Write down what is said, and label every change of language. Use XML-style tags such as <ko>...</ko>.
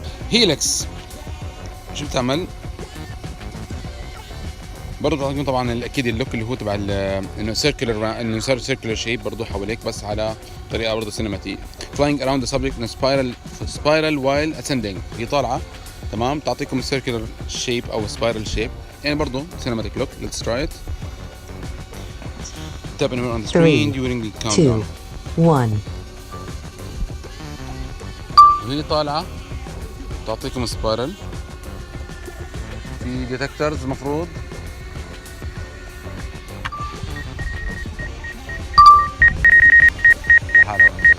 <ar>هيلكس شو بتعمل؟ برضه بتعطيكم طبعا اكيد اللوك اللي هو تبع انه سيركلر، انه صار سيركلر شيب برضه حواليك بس على طريقه برضه سينماتيك.</ar> <en>flying around the subject in a spiral while ascending.</en> <ar>هي طالعه تمام تعطيكم السيركلر شيب او سبايرال شيب يعني برضه سينماتيك لوك.</ar> <en>let's try it. tap anywhere on the screen during the countdown 1.</en> <ar>وهي طالعه تعطيكم سبايرل. في ديتكترز المفروض لحالها.</ar>